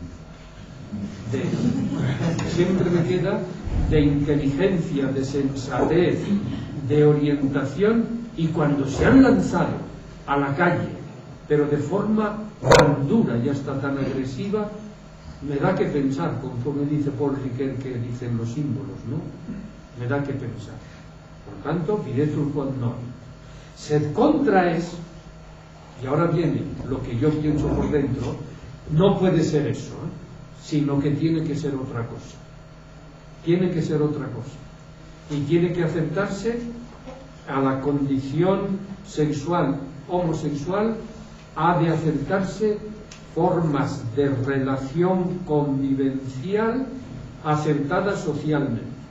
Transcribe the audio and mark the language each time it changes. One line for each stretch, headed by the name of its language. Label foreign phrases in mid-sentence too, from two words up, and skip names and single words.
Spanish: Siempre me queda de inteligencia, de sensatez, de orientación, Y cuando se han lanzado a la calle, pero de forma tan dura y hasta tan agresiva, me da que pensar, conforme dice Paul Ricoeur que dicen los símbolos, ¿no? Me da que pensar. Por tanto,
Latin: videtur quod non. Sed contra
Spanish: es, y ahora viene lo que yo pienso por dentro, no puede ser eso, sino que tiene que ser otra cosa. Tiene que ser otra cosa. Y tiene que aceptarse a la condición sexual homosexual, ha de aceptarse formas de relación convivencial aceptadas socialmente.